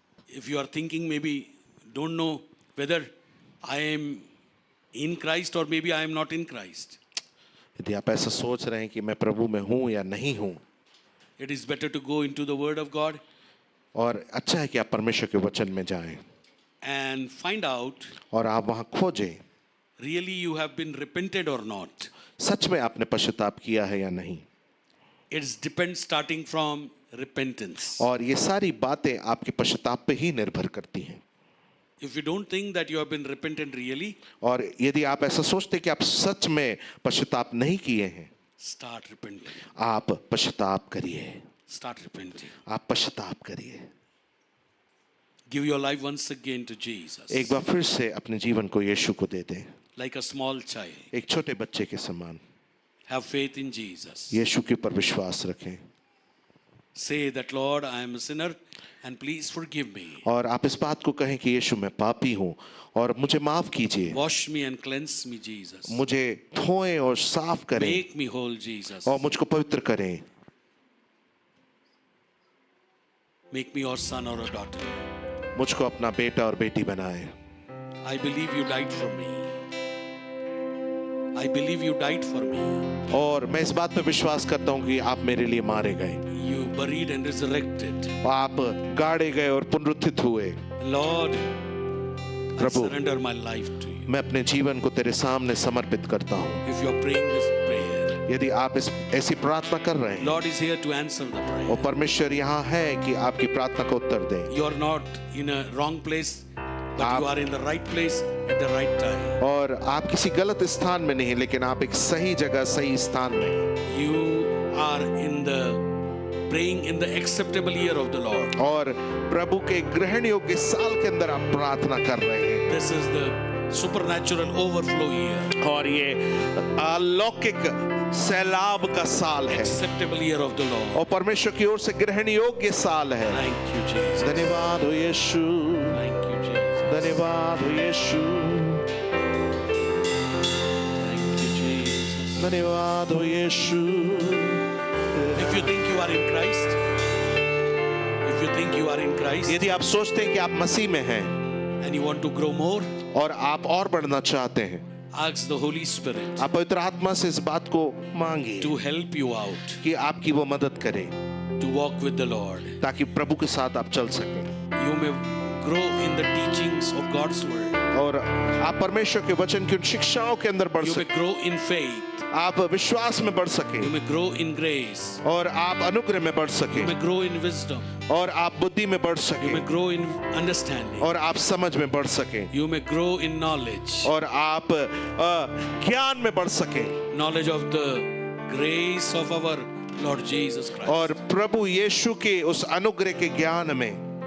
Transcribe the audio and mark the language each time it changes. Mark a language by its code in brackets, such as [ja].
[en] if you are thinking maybe don't know whether I am in Christ और maybe I am not in Christ, [hi] यदि आप ऐसा सोच रहे हैं कि मैं प्रभु में हूं या नहीं हूं, [en] it is better to go into the word of God [hi] और अच्छा है कि आप परमेश्वर के वचन में जाएं [en] and find out [hi] और आप वहां खोजें [en] really you have been repented or not. [hi] सच में आपने पश्चाताप किया है या नहीं। [en] It depends starting from repentance. [hi] और ये सारी बातें आपके पश्चाताप पे ही निर्भर करती हैं। [en] If you don't think that you have been repentant really, [hi] और यदि आप ऐसा सोचते कि आप सच में पश्चाताप नहीं किए हैं, [en] start repenting. [hi] आप पश्चाताप करिए, [en] Start repenting. [hi] आप पश्चाताप करिए। [en] Give your life once again to Jesus. [hi] एक बार फिर से अपने जीवन को यीशु को दे दें, [en] Like a small child. [hi] एक छोटे बच्चे के समान। [en] Have faith in Jesus. [hi] यीशु के ऊपर विश्वास रखें [en] Say that, Lord, I am a sinner and please forgive me. [hi] और आप इस बात को कहें कि यीशु मैं पापी हूँ और मुझे माफ कीजिए, [en] Wash me and cleanse me, Jesus. [hi] मुझे धोएं और साफ करें [en] Make me whole, Jesus. [hi] और मुझको पवित्र करें। [en] Make me your son or a daughter. [hi] मुझको अपना बेटा और बेटी बनाए। [en] I believe you died for me. I believe you died for me. [hi] और मैं इस बात पे विश्वास करता हूँ कि आप मेरे लिए मारे गए, [en] You buried and resurrected. [hi] आप गाड़े गए और पुनरुत्थित हुए। [en] Lord, I [hi] Prabhu, [en] surrender my life to you. [hi] मैं अपने जीवन को तेरे सामने समर्पित करता हूँ। [en] If you are praying this prayer, [hi] यदि आप ऐसी प्रार्थना कर रहे हैं, [en] Lord is here to answer the prayer. [hi] और परमेश्वर यहाँ है कि आपकी प्रार्थना का उत्तर दे। [en] You are not in a wrong place, but [hi] आप- [en] you are in the right place at the right time. [hi] और आप किसी गलत स्थान में नहीं, लेकिन आप एक सही जगह सही स्थान में हैं। [en] You are in the praying in the acceptable year of the Lord. [hi] और प्रभु के ग्रहण योग्य साल के अंदर आप प्रार्थना कर रहे हैं। [en] This is the supernatural overflow year. [hi] और ये अलौकिक सैलाब का साल है [en] Acceptable year of the Lord. [hi] और परमेश्वर की ओर से ग्रहण योग्य साल है। [en] Thank you, Jesus. [hi] धन्यवाद हो यीशु, [en] Thank you, Jesus. [hi] धन्यवाद हो यीशु, [en] Thank you, Jesus. [hi] धन्यवाद हो यीशु। [en] If you think you are in Christ, if you think you are in Christ [hi] यदि आप सोचते हैं कि आप मसीह में हैं [en] and you want to grow more, [hi] और आप और बढ़ना चाहते हैं, [en] ask the Holy Spirit [hi] आप पवित्र आत्मा से इस बात को मांगिए [en] to help you out [hi] कि आपकी वो मदद करे [en] to walk with the Lord. [hi] ताकि प्रभु के साथ आप चल सकें [en] You may grow in the teachings of God's word. [hi] और आप परमेश्वर के वचन की उन शिक्षाओं के अंदर बढ़ [en] You may [hi] सकें, [en] grow in faith. [hi] आप विश्वास में बढ़ [en] You [hi] सकें [en] may grow in grace. [hi] और आप अनुग्रह में बढ़ [en] You [hi] सकें [en] may grow in wisdom. [hi] और आप बुद्धि में बढ़ [en] You may [hi] सकें [en] grow in understanding. [hi] और आप समझ में बढ़ सकें [en] You may grow in knowledge. [hi] और आप ज्ञान में बढ़ सकें [en] Knowledge of the grace of our Lord Jesus Christ. [hi] और प्रभु यीशु के उस अनुग्रह के ज्ञान में